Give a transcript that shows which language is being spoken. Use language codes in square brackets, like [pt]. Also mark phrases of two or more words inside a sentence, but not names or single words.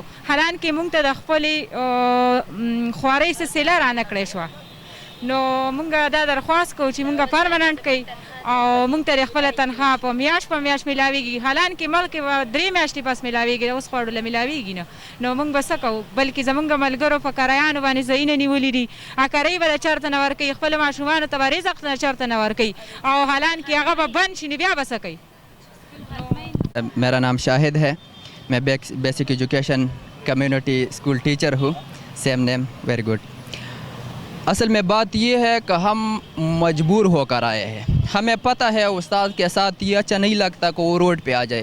[ps] حالانکه موږ ته د خپلې خوارۍ سلسله رانه کړې شوه, نو موږ دا درخواست کوو چې موږ پرمننټ کوي او موږ ته خپله تنخواه په میاشت میلاویږي. حالانکه ملک 3 میاشتې پس میلاویږي, اوس خو له میلاویږي نه, نو موږ به څه کوو. بلکې زموږ ملګرو په کرایانو باندې ځایونه نیولي دي, کرایي به د چېرته نه ورکوي, خپلو ماشومانو ته به رزق نه چېرته نه ورکوي, او حالانکه هغه به بند شي, نو بیا به څه کوي. [ur] میرا نام شاہد ہے, میں [en] basic education community school teacher [ur] ہوں. [en] same name, very good. [ur] اصل میں بات یہ ہے کہ ہم مجبور ہو کر آئے ہیں. ہمیں پتہ ہے استاد کے ساتھ یہ اچھا نہیں لگتا کہ وہ روڈ پہ آ جائے.